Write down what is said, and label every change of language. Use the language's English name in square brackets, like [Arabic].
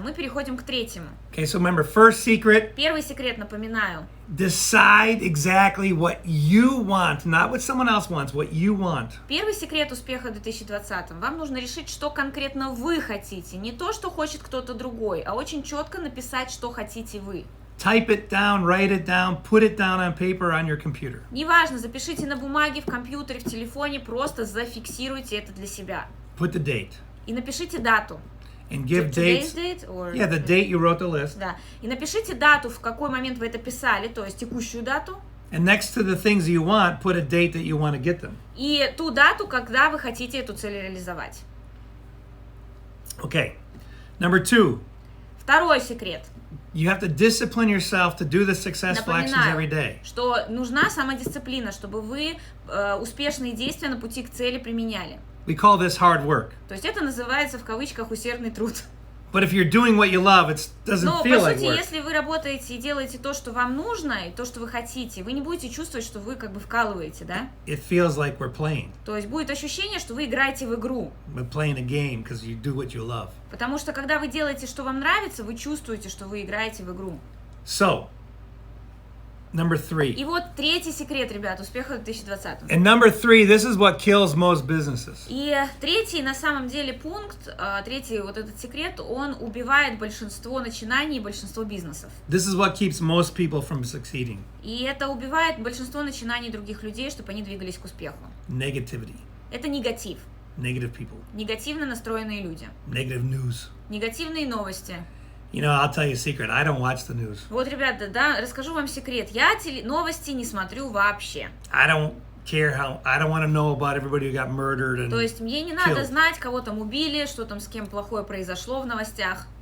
[Russian] Мы переходим к третьему. [English] Okay, so remember, first secret, [Russian] Первый секрет, напоминаю. [English] decide exactly what you want, not what someone else wants, what you want. [Russian] Первый секрет успеха в 2020-м. Вам нужно решить, что конкретно вы хотите. Не то, что хочет кто-то другой, а очень четко написать, что хотите вы. [English] Type it down, write it down, put it down on paper on your computer. [Russian] Неважно, запишите на бумаге, в компьютере, в телефоне, просто зафиксируйте это для себя. [English] Put the date. [Russian] И напишите дату. [English] And give Today's dates. date or... Yeah, the date you wrote the list. [Russian] Да. И напишите дату, в какой момент вы это писали, то есть текущую дату. [English] And next to the things you want, put a date that you want to get them. [Russian] И ту дату, когда вы хотите эту цель реализовать. [English] Okay. Number 2. [Russian] Второй секрет. [English] You have to discipline yourself to do the successful actions every day. [Russian] Напоминаю, что нужна самодисциплина, чтобы вы успешные действия на пути к цели применяли. [English] We call this hard work. [Russian] То есть это называется в кавычках усердный труд. [English] But if you're doing what you love, it doesn't [Russian] Но, [English] feel [Russian] по [English] like [Russian] сути, [English] work. [Russian] если вы работаете и делаете то, что вам нужно, и то, что вы хотите, вы не будете чувствовать, что вы как бы вкалываете, да? [English] It feels like we're playing. [Russian] То есть будет ощущение, что вы играете в игру. [English] We're playing a game because you do what you love. [Russian] Потому что, когда вы делаете, что вам нравится, вы чувствуете, что вы играете в игру. [English] So, number 3. [Russian] И вот третий секрет, ребят, успеха в 2020. [English] And number 3, this is what kills most businesses. [Russian] И третий, на самом деле, пункт, третий вот этот секрет, он убивает большинство начинаний и большинство бизнесов. [English] This is what keeps most people from succeeding. [Russian] И это убивает большинство начинаний других людей, чтобы они двигались к успеху. [English] Negativity. [Russian] Это негатив. [English] Negative people. [Russian] Негативно настроенные люди. [English] Negative news. [Russian] Негативные новости. [English] You know, I'll tell you a secret. I don't watch the news. [Russian] Вот, ребята, да, расскажу вам секрет. Я новости не смотрю вообще. [English] I don't want to know about everybody who got murdered and [Russian] То есть мне не надо [English] killed. [Russian] знать, кого там убили, что там с кем плохое произошло в новостях.